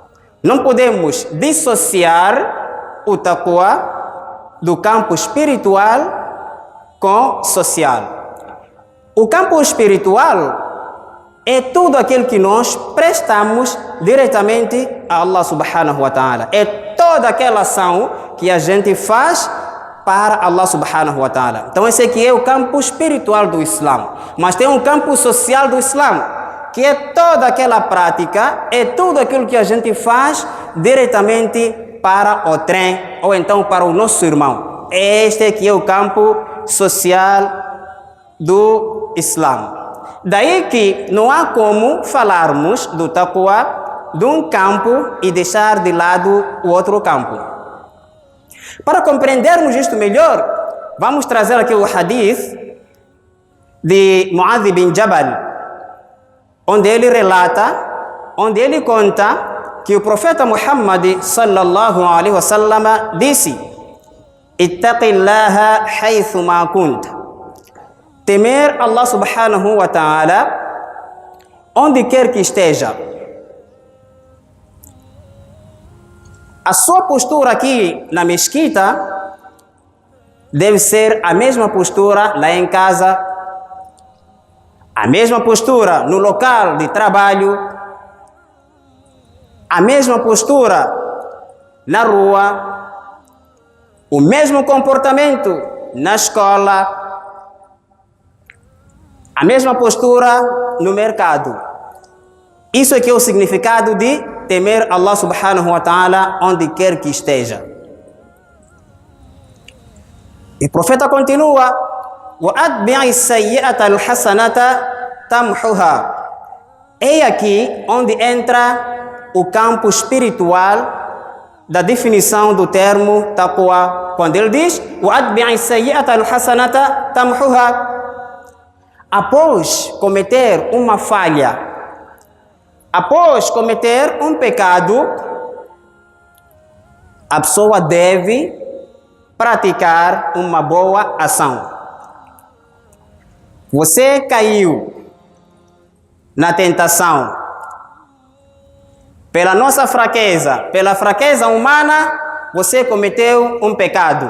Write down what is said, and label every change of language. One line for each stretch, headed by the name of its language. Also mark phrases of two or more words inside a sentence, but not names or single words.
Portuguese: Não podemos dissociar o taqwa do campo espiritual com social. O campo espiritual é tudo aquilo que nós prestamos diretamente a Allah
Arabic: سبحانه وتعالى.
Portuguese: É toda aquela ação que a gente faz para Allah
Arabic: سبحانه وتعالى.
Portuguese: Então esse aqui é o campo espiritual do Islã. Mas tem um campo social do Islã, que é toda aquela prática, é tudo aquilo que a gente faz diretamente para o trem, ou então para o nosso irmão. Este aqui é o campo social do Islã. Daí que não há como falarmos do taqwa de um campo e deixar de lado o outro campo. Para compreendermos isto melhor, vamos trazer aqui o hadith de Mu'adh bin Jabal, onde ele relata, onde ele conta que o profeta Muhammad
Arabic: صلى الله عليه وسلم
Portuguese: disse:
Arabic: اتق الله حيث ما كنت.
Portuguese: Temer Allah
Arabic: سبحانه وتعالى
Portuguese: onde quer que esteja. A sua postura aqui na mesquita deve ser a mesma postura lá em casa, a mesma postura no local de trabalho, a mesma postura na rua, o mesmo comportamento na escola, a mesma postura no mercado. Isso aqui é o significado de temer Allah
Arabic: سبحانه وتعالى
Portuguese: onde quer que esteja. E o profeta continua:
Arabic: وَأَتْبِعِ السَّيِّئَةَ الْحَسَنَةَ تَمْحُهَا.
Portuguese: É aqui onde entra o campo espiritual da definição do termo taqwa. Quando ele diz:
Arabic: وَأَتْبِعِ السَّيِّئَةَ الْحَسَنَةَ تَمْحُهَا.
Portuguese: Após cometer uma falha, após cometer um pecado, a pessoa deve praticar uma boa ação. Você caiu na tentação pela nossa fraqueza, pela fraqueza humana, você cometeu um pecado.